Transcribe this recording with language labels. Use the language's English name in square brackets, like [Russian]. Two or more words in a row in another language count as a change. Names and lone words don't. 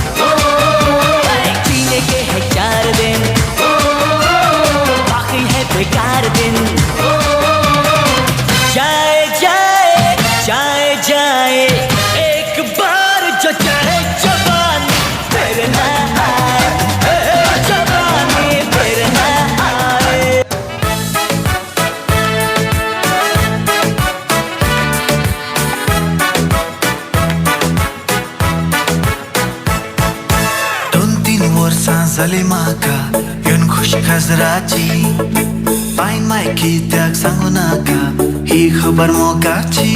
[Hindi] जीने के है 4 दिन, बाकी है बेकार दिन. जाए जाए जाए जाए एक बार जो चाहे जवानी फिर ना आए, जवानी फिर ना आए. [Konkani] दोन तीन वर्सां जाली म्हाका येवन खुशी खाजराची. पायन माय कित्याक सांगू नाका ही खबर मोगाची.